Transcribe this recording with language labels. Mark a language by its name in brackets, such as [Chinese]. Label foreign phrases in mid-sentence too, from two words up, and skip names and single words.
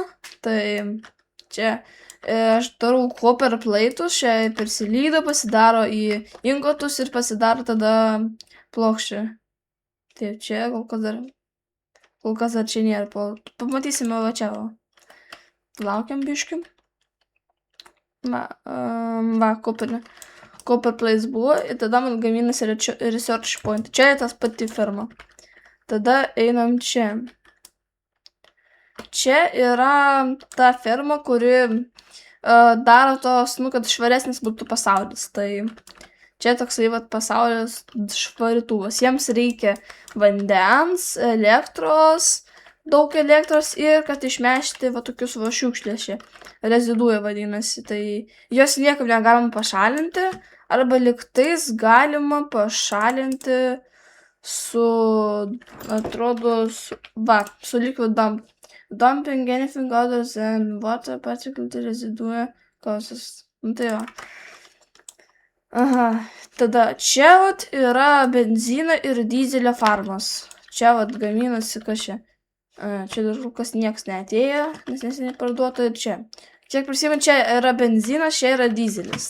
[Lithuanian] Tai čia aš darau [English] copper plaitus, [Lithuanian] čia persilydo, pasidaro į ingotus ir pasidaro tada plokščią. Taip, čia kol kas dar čia nėra. Pamatysime va čia. Laukiam biškiu. Va, [English] copper plates [Lithuanian] buvo ir tada man gaminasi [English] research point. [Lithuanian] Čia tas pati ferma. Tada einam čia. Čia yra ta ferma, kuri daro tos, kad švaresnis būtų pasaulis. Tai čia toksai vat pasaulis švarituvas. Jiems reikia vandens, elektros, daug elektros ir kad išmešti va tokius va šiukšlės čia. Reziduoja vadinasi. Tai jos niekaip negalima pašalinti. Arba liktais galima pašalinti su, atrodo, su [English] liquid dump. Dumping anything other than water particle residue causes. [Lithuanian] Tai va. Aha. Tada čia vat yra benzino ir dizelio farmas. Čia vat gaminasi kas čia. Čia dar kas nieks neatėjo, nes neseniai parduota ir čia. Kiek prisimenu, čia yra benzinas, čia yra dizelis.